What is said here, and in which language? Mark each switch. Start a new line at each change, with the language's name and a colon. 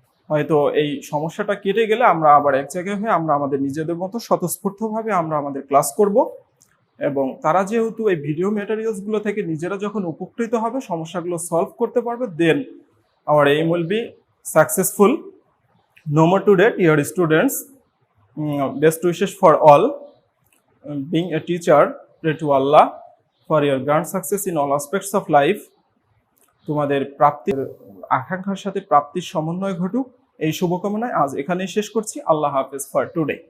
Bangla: হয়তো এই সমস্যাটা কেটে গেলে আমরা আবার এক জায়গায় হয়ে আমরা আমাদের নিজেদের মতো স্বতঃস্ফূর্তভাবে আমরা আমাদের ক্লাস করব এবং তারা যেহেতু এই ভিডিও ম্যাটেরিয়ালসগুলো থেকে নিজেরা যখন উপকৃত হবে, সমস্যাগুলো সলভ করতে পারবে,
English: Then our aim will be successful. No more to date your students, best wishes for all. Being a teacher, pray to Allah for your grand success in all aspects of life.
Bangla: তোমাদের প্রাপ্তির আকাঙ্ক্ষার সাথে প্রাপ্তির সমন্বয় ঘটুক এই শুভকামনায় আজ এখানেই শেষ করছি। আল্লাহ হাফেজ
English: For today.